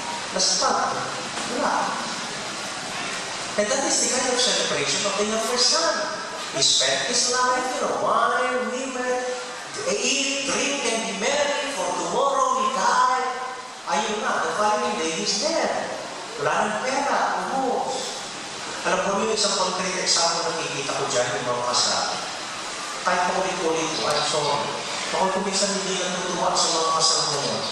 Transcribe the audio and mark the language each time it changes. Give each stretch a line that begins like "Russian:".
Filipino: Basta, wala.
English: And that is the kind of celebration of the younger son. He spent his life, wine, women, eat, drink, and be merry, for tomorrow he died.
Filipino: Ayun na,
English: the following day he's dead.
Filipino: Wala ng pera, ubos. Alam ko yung isang concrete example na nakikita ko dyan, yung mga kasal. Kahit paulit-ulit ko,
English: I'm sorry.
Filipino: Ako kuminsan hindi natutuwa sa mga kasal mo.